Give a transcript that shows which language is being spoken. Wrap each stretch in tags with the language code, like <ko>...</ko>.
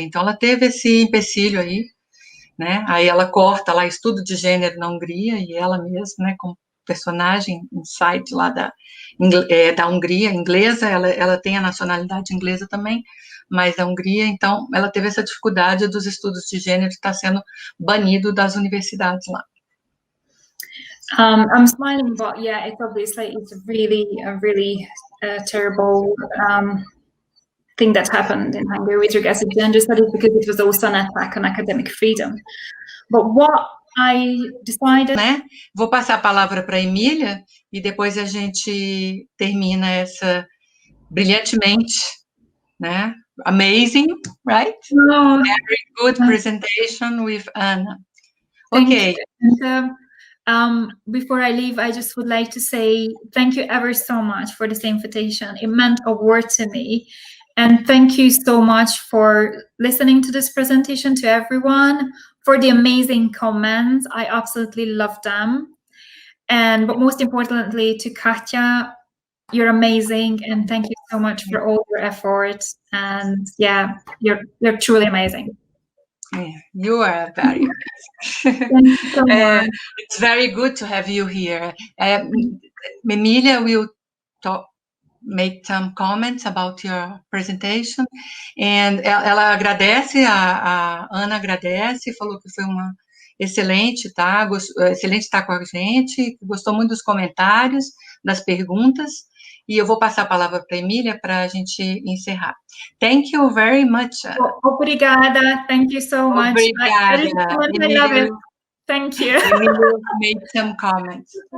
<pt>Então, ela teve esse empecilho aí, né? Aí ela corta lá estudo de gênero na Hungria, e ela mesma, né, como personagem, um site lá da Hungria, inglesa, ela tem a nacionalidade inglesa também, mas da Hungria, então, ela teve essa dificuldade dos estudos de gênero estar sendo banido das universidades lá.</pt> <en>I'm smiling, but yeah, it's obviously it's a really terrible thing that happened in Hungary with regards to gender studies, because it was also an attack on academic freedom. But what I decided,</en> <pt>né? Vou passar a palavra para a Emília e depois a gente termina essa brilhantemente, né?</pt> <en>Amazing, right? Oh, very good presentation with Ana. Thank Okay. you. And, before I leave, I just would like to say thank you ever so much for this invitation. It meant a word to me. And thank you so much for listening to this presentation, to everyone, for the amazing comments. I absolutely love them. But most importantly, to Katja, you're amazing. And thank you so much for all your efforts. And yeah, you're truly amazing. Yeah, you are very Thank you so much. It's very good to have you here. Emília will make some comments about your presentation, and</en> <pt>ela agradece, a Ana agradece, falou que foi uma excelente, tá? Excelente estar com a gente, gostou muito dos comentários, das perguntas, e eu vou passar a palavra para a Emília para a gente encerrar.</pt> <en>Thank you very much.</en> <pt>Obrigada,</pt> <en>thank you so much.</en> <pt>Obrigada.</pt> <en>I love it. Thank you. Emília made some comments.</en>